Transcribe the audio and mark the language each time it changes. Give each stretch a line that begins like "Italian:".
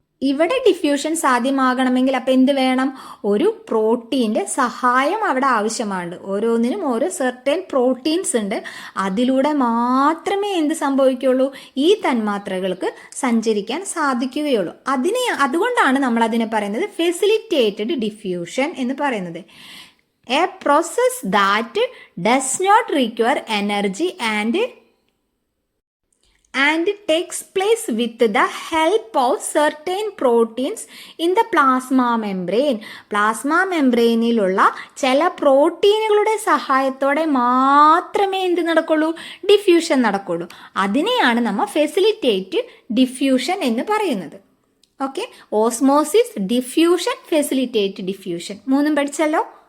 Malayalam: ഇവിടെ ഡിഫ്യൂഷൻ സാധ്യമാകണമെങ്കിൽ അപ്പം എന്ത് വേണം? ഒരു പ്രോട്ടീൻ്റെ സഹായം അവിടെ ആവശ്യമാണ്. ഓരോന്നിനും ഓരോ സെർട്ടൻ പ്രോട്ടീൻസ് ഉണ്ട്. അതിലൂടെ മാത്രമേ എന്ത് സംഭവിക്കുകയുള്ളൂ? ഈ തന്മാത്രകൾക്ക് സഞ്ചരിക്കാൻ സാധിക്കുകയുള്ളൂ. അതുകൊണ്ടാണ് നമ്മൾ അതിനെ പറയുന്നത് ഫെസിലിറ്റേറ്റഡ് ഡിഫ്യൂഷൻ എന്ന് പറയുന്നത്.
English: A process that does not require energy and takes place with the help of certain proteins in the plasma membrane.
Malayalam: Plasma മെംബ്രെയിനിലുള്ള ചില പ്രോട്ടീനുകളുടെ സഹായത്തോടെ മാത്രമേ എന്ത് നടക്കുള്ളൂ? ഡിഫ്യൂഷൻ നടക്കുള്ളൂ. അതിനെയാണ് നമ്മൾ ഫെസിലിറ്റേറ്റ് ഡിഫ്യൂഷൻ എന്ന് പറയുന്നത്. Okay, osmosis, diffusion, facilitate diffusion മൂന്നും പഠിച്ചല്ലോ.